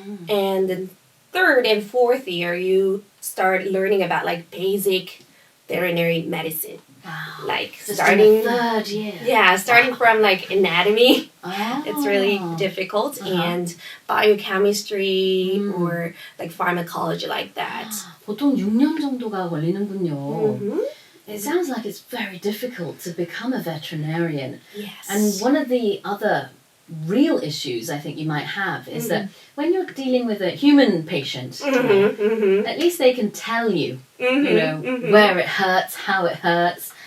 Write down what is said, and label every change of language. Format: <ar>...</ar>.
<en>And then third and fourth year, you start learning about like basic veterinary medicine. Wow. Like So starting it's in the third year. Yeah, starting from like anatomy. Oh. It's really difficult. And biochemistry or like pharmacology like that.</en> <ko>보통 6년 정도가 걸리는군요.</ko> <en>It sounds like it's very difficult to become a veterinarian. Yes. And one of the other real issues I think you might have is that when you're dealing with a human patient, at least they can tell you, where it hurts, how it hurts.</en>